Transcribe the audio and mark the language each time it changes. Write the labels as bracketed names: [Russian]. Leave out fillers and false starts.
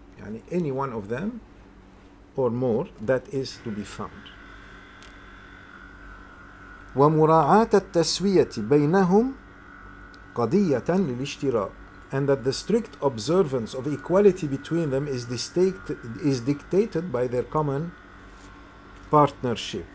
[Arabic] يعني [English] any one of them or more that is to be found. [Arabic] ومراعاة التسوية بينهم قضية للاشتراك. [English] And that the strict observance of equality between them is dictated by their common partnership.